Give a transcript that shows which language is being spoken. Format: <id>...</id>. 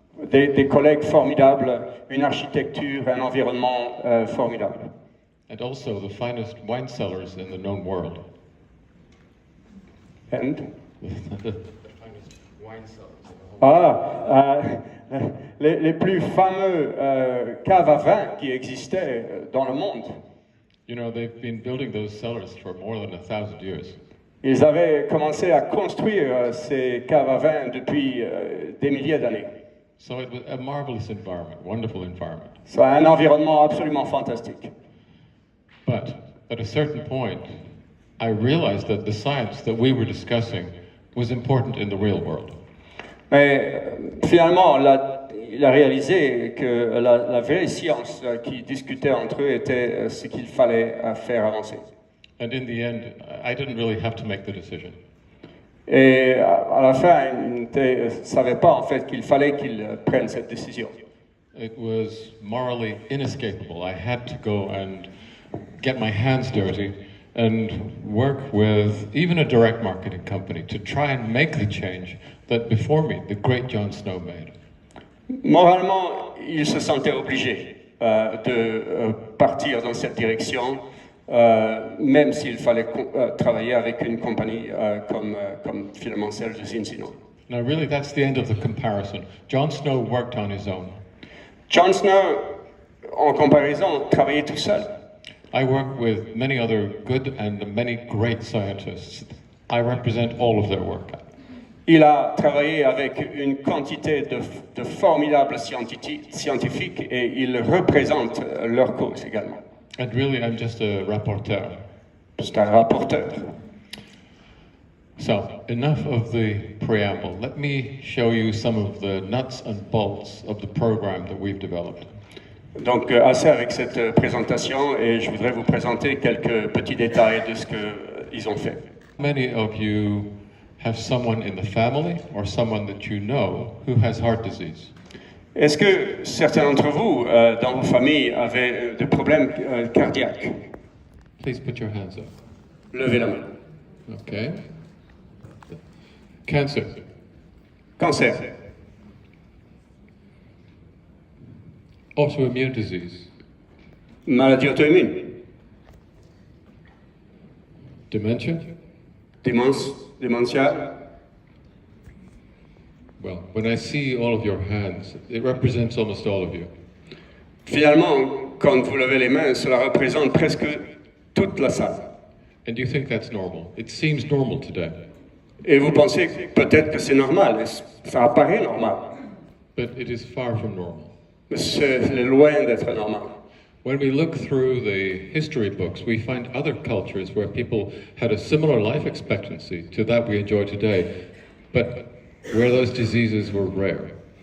<fr>Des collègues formidables, une architecture, un environnement formidable.</fr> <en>And also the finest wine cellars in the known world. And? The finest wine cellars.</en> <fr>Les plus fameux caves à vin qui existaient dans le monde.</fr> <en>You know, they've been building those cellars for more than 1,000 years.</en> <fr>Ils avaient commencé à construire ces caves à vin depuis des milliers d'années.</fr> <en>So it was a marvelous environment, wonderful environment.</en> <fr>C'est un environnement absolument fantastique.</fr> <en>But at a certain point, I realized that the science that we were discussing was important in the real world.</en> <fr>Mais finalement, il a réalisé que la vraie science qui discutait entre eux était ce qu'il fallait faire avancer.</fr> <en>And in the end, I didn't really have to make the decision.</en> <fr>Et à la fin, il ne savait pas en fait qu'il fallait qu'il prenne cette décision.</fr> <en>It was morally inescapable. I had to go and get my hands dirty and work with even a direct marketing company to try and make the change that before me, the great John Snow made.</en> <fr>Moralement, il se sentait obligé de partir dans cette direction, même s'il fallait travailler avec une compagnie comme finalement celle de Zinsino.</fr> <en>Now really that's the end of the comparison. John Snow worked on his own.</en> <fr>John Snow, en comparaison, travaillait tout seul.</fr> <en>I work with many other good and many great scientists. I represent all of their work.</en> <fr>Il a travaillé avec une quantité de formidables scientifiques et il représente leur cause également.</fr> <en>And really, I'm just a rapporteur.</en> <fr>C'est un rapporteur.</fr> <en>So, enough of the preamble. Let me show you some of the nuts and bolts of the program that we've developed.</en> <fr>Donc, assez avec cette présentation et je voudrais vous présenter quelques petits détails de ce qu'ils ont fait.</fr> <en>Many of you have someone in the family or someone that you know who has heart disease.</en> <fr>Est-ce que certains d'entre vous, dans vos familles, avaient des problèmes cardiaques?</fr> <en>Please put your hands up.</en> <fr>Levez la main.</fr> <en>Okay. Cancer.</en> <fr>Cancer.</fr> <en>Autoimmune disease.</en> <fr>Maladie auto-immune.</fr> <en>Dementia.</en> <fr>Démentia.</fr> <en>Well, when I see all of your hands, it represents almost all of you.</en> <fr>Finalement, quand vous levez les mains, cela représente presque toute la salle.</fr> <en>And you think that's normal. It seems normal today.</en> <fr>Et vous pensez peut-être que c'est normal, ça apparaît normal,</fr> <en>But it is far from normal.</en> <fr>mais c'est loin d'être normal.</fr> <en>When we look through the history books, we find other cultures where people had a similar life expectancy to that we enjoy today, but where those diseases were rare.</en>